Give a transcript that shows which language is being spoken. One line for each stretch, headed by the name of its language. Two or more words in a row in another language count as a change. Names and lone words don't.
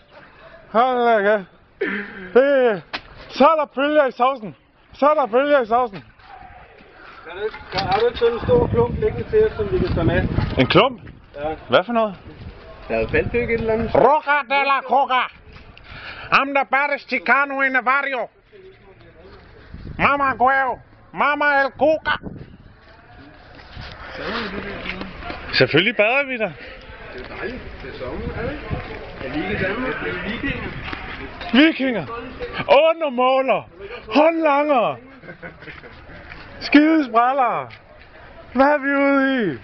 Danish: Hold da kæft. Så er der bølger i sovsen. Så er der bølger i sovsen. Har du ikke sådan en stor klump liggende til os, som vi kan tage med? En klump? Ja. Hvad for noget? Der er falddyk et eller andet.
Spanish: Roca de la Coca.
English: I'm the baddest Chicano in the barrio.
Spanish: Mama Guevo. Mama El Coca.
Danish: Selvfølgelig bader vi der. Det er dejligt. Det er sommer, er det ikke? Er vi ikke i Danmark? Det er vikinger. Vikinger. Undermåler. Håndlanger. Skidesprællere. Hvad er vi ude i?